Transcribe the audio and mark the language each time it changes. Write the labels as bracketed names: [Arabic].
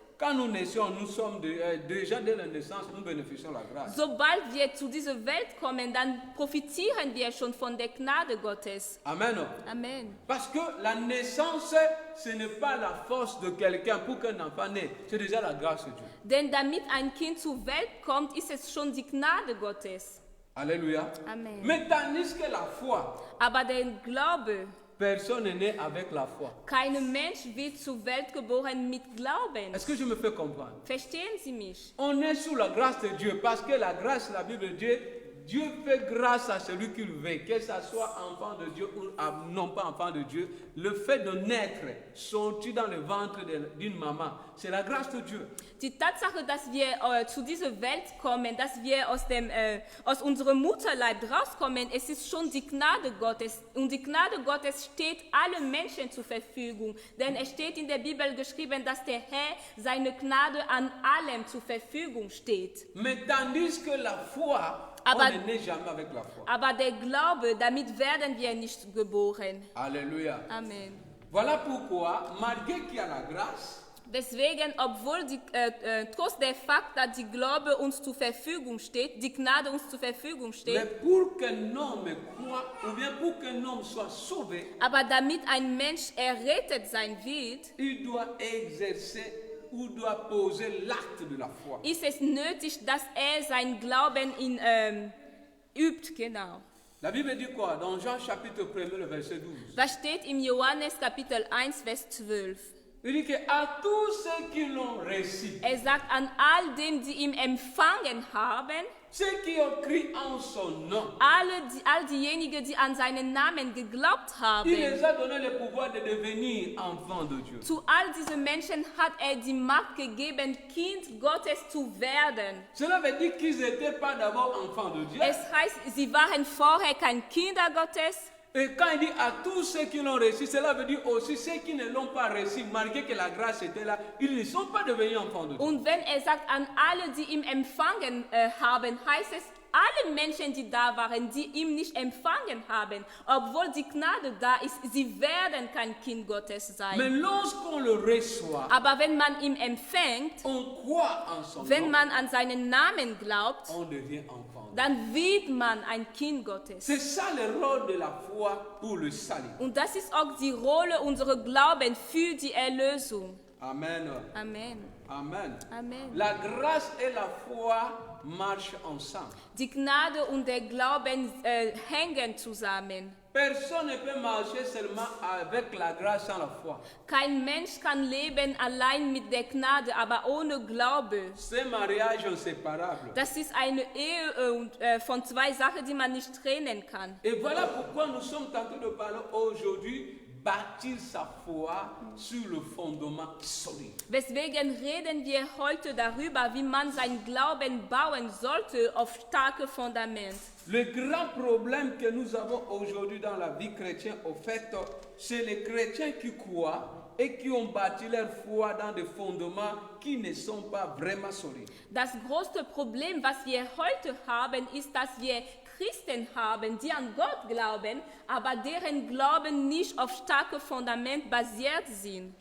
[French] Quand nous naissions, nous sommes déjà dès la naissance, nous bénéficions de la grâce. [German] Sobald wir zu dieser Welt kommen, dann profitieren wir schon von der Gnade Gottes. [French] Amen. [German] Amen. [French] Parce que la naissance, ce n'est pas la force de quelqu'un pour qu'un enfant naisse. C'est déjà la grâce de Dieu. [German] Denn damit ein Kind zur Welt kommt, ist es schon die Gnade Gottes. [French] Alléluia. [German] Amen. [French] Mais tandis que la foi, [German] Aber der Glaube, [French] personne n'est né avec la foi. [German] kein Mensch wird zur Welt geboren mit Glauben. [French] Est-ce que je me fais comprendre? [German] Verstehen Sie mich? [French] On est sous la grâce de Dieu parce que la grâce, la Bible dit, Dieu fait grâce à celui qui le veut, que ce soit enfant de Dieu ou non pas enfant de Dieu. Le fait de naître, sorti dans le ventre d'une maman, c'est la grâce de Dieu. [German] Die Tatsache, dass wir zu dieser Welt kommen, dass wir aus unserem Mutterleib rauskommen, es ist schon die Gnade Gottes. Und die Gnade Gottes steht allen Menschen zur Verfügung. Denn es steht in der Bibel geschrieben, dass der Herr seine Gnade an allem zur Verfügung steht. [French] Mais tandis que la foi, [German] Aber- [French] on ne naît jamais avec la foi. [German] Aber der Glaube, damit werden wir nicht geboren. [French] Alléluia. [German] Amen. [French] Voilà pourquoi, malgré qu'il y a la grâce, [German] Deswegen, obwohl trotz der Fakt, dass die Glaube uns zur Verfügung steht, die Gnade uns zur Verfügung [French] mais [German] steht, [French] pour qu'un homme croit, ou bien pour qu'un homme soit sauvé, [German] aber damit ein Mensch errettet sein wird, [French] il doit exercer ou doit poser l'acte de la foi. [German] ist es nötig, dass er sein Glauben übt. Genau. [French] La Bible dit quoi? Dans Jean chapitre 1, le verset 12. [German] Was steht im Johannes Kapitel 1, Vers 12? [French] Il dit qu'à tous ceux qui l'ont reçu, [German] Er sagt, an all dem, die ihn empfangen haben, [French] ceux qui ont crié en son nom, [German] all diejenigen, die an seinen Namen geglaubt haben, [French] il les a donné le pouvoir de devenir enfants de Dieu. [German] zu all diesen Menschen hat er die Macht gegeben, Kind Gottes zu werden. [French] Cela veut dire qu'ils n'étaient pas d'abord enfants de Dieu. [German] Es heißt, sie waren vorher kein Kinder Gottes. [French] Et quand il dit à tous ceux qui l'ont reçu, cela veut dire aussi ceux qui ne l'ont pas reçu, malgré que la grâce était là, ils ne sont pas devenus enfants de Dieu. [German] Und wenn er sagt, an alle, die ihn empfangen haben, heißt es, alle Menschen, die da waren, die ihn nicht empfangen haben, obwohl die Gnade da ist, sie werden kein Kind Gottes [French] Mais [German] sein. [French] lorsqu'on le reçoit, [German] Aber wenn man ihn empfängt, [French] on croit en son [German] wenn [French] nom, [German] man an seinen Namen glaubt, [French] on devient enfant. [German] dann wird man ein Kind Gottes. [French] C'est ça le rôle de la foi pour le salut. [German] Und das ist auch die Rolle unserer Glauben für die Erlösung. [French] Amen. [German] Amen. [French] Amen. [German] Amen. [French] La grâce et la foi marchent ensemble. [German] Die Gnade und der Glauben hängen zusammen. [French] Personne ne peut marcher seulement avec la grâce sans la foi. [German] Kein Mensch kann leben allein mit der Gnade, aber ohne Glaube. [French] C'est un mariage inséparable. [German] Das ist eine Ehe von zwei Sachen, die man nicht trennen kann. [French] Et voilà pourquoi nous sommes tentés de parler aujourd'hui, bâtir sa foi sur le fondement solide. [German] Weswegen reden wir heute darüber, wie man seinen Glauben bauen sollte auf starke Fundament. [French] Le grand problème que nous avons aujourd'hui dans la vie chrétienne, au fait, c'est les chrétiens qui croient et qui ont bâti leur foi dans des fondements qui ne sont pas vraiment solides. [German] Das größte Problem, was wir heute haben, ist, dass wir Christen haben, die an Gott glauben, aber deren Glauben nicht auf starke Fundament basiert sind.